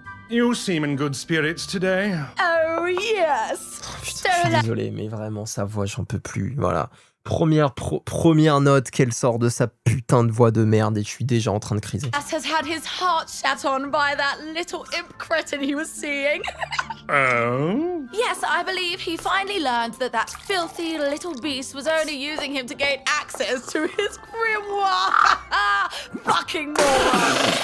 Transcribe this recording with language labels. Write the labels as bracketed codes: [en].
[en] You seem in good spirits today. Oh yes. [fr] Putain, je suis désolé, mais vraiment sa voix, j'en peux plus. Voilà. Première note qu'elle sort de sa putain de voix de merde et je suis déjà en train de criser. [en] As has had his heart shat on by that little imp cretin he was seeing. Oh? Yes, I believe he finally learned that filthy little beast was only using him to gain access to his grimoire. Fucking moron.